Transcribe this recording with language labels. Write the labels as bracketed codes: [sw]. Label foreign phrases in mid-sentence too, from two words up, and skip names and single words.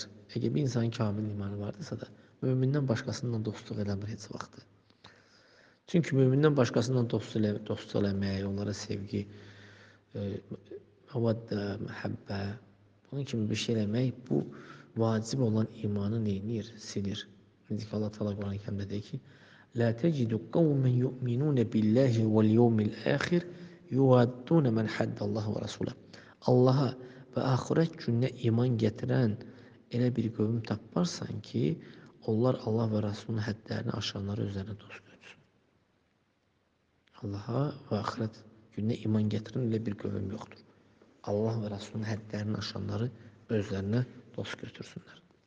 [az] Əgər bir insanın kamil imanı vardırsa da, mömindən başqasıyla dostluq eləmir heç vaxt. Çünki mömindən başqasıyla dostluq eləmək, onlara sevgi, məvəddə, məhəbbə, bunun kimi bir şey eləmək, bu vacib olan imanı neyinir? Silir. Necə ki, Allah Teala Quran-ı Kərimdə deyir ki, [ar] لا تجد قوما يؤمنون بالله واليوم الآخر يوادون من حد الله ورسوله. [az] Allaha və axirət gününə iman gətirən elə bir qövm taparsan ki, onlar Allah və Rasulunun həddlərini aşanları özlərinə dost götürsün. Allaha və axirət gününə iman gətirən elə bir qövm yoxdur. Allah və Rasulunun həddlərini aşanları özlərinə dost götürsünlər.